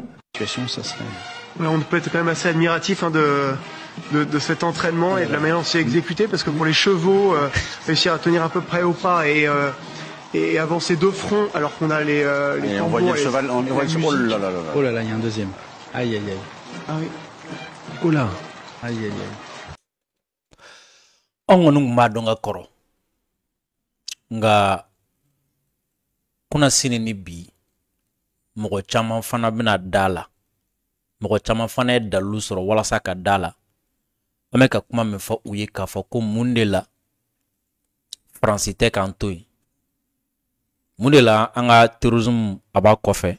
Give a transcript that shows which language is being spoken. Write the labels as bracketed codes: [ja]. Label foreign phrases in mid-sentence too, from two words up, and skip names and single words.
[fr] Ouais, on peut être quand même assez admiratif de cet entraînement et de la manière dont c'est exécuté, parce que pour les chevaux, réussir à tenir à peu près au pas et avancer de front alors qu'on a les on voyait le cheval, on voit le cheval. Oh là là, il y a un deuxième. Aïe aïe aïe. Ah oui. Oh là. Aïe aïe aïe. Ongonung madonga koro. [bm] Nga kuna sini ni bi mɔgɔ caman fana bena dala. Mɔgɔ caman fana ye dalu sɔrɔ walasa ka dala. An bɛ ka kuma min fɔ u ye k'a fɔ ko mun de la Faransi tɛ k'an to yen. Mun de la an ka terrorisme a b'a kɔfɛ.